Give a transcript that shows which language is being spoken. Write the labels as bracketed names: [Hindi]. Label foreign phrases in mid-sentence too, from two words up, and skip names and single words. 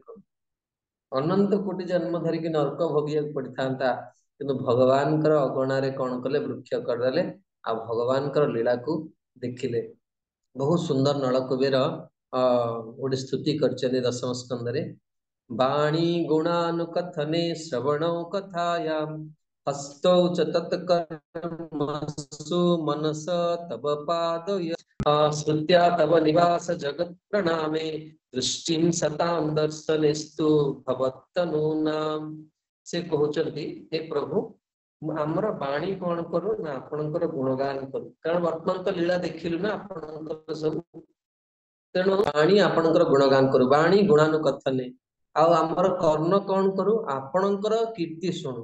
[Odia] ଅନନ୍ତ କୋଟି ଜନ୍ମ ଧରିକି ନରକ ଭୋଗିବାକୁ ପଡିଥାନ୍ତା, କିନ୍ତୁ ଭଗବାନଙ୍କର ଅଗଣାରେ କଣ କଲେ? ବୃକ୍ଷ କରିଦେଲେ, ଆଉ ଭଗବାନଙ୍କର ଲୀଳାକୁ ଦେଖିଲେ। ବହୁତ ସୁନ୍ଦର ନଳକୁବେର ଗୋଟେ ସ୍ତୁତି କରିଛନ୍ତି ଦଶମ ସ୍କନ୍ଧରେ। [Sanskrit] ବାଣୀ ଗୁଣାନୁକଥନେ ଶ୍ରବଣौ କଥାୟାମ୍ ହସ୍ତौ च तत्कर्मसु मनस तव पादय श्रुत्या तव निवास जगत प्रणामे दृष्टिं सतां दर्शनेस्तु भवत्तनूनाम। [Odia] ସେ କହୁଛନ୍ତି ହେ ପ୍ରଭୁ ଆମର ବାଣୀ କଣ କରୁ ନା ଆପଣଙ୍କର ଗୁଣଗାନ କରୁ, କାରଣ ବର୍ତ୍ତମାନ ତ ଲୀଳା ଦେଖିଲୁ ନା ଆପଣଙ୍କର ସବୁ। ତେଣୁ ବାଣୀ ଆପଣଙ୍କର ଗୁଣଗାନ କରୁ, [Sanskrit] ବାଣୀ ଗୁଣାନୁକଥନେ। [Odia] ଆଉ ଆମର କର୍ଣ୍ଣ କଣ କରୁ? ଆପଣଙ୍କର କୀର୍ତ୍ତି ଶୁଣୁ।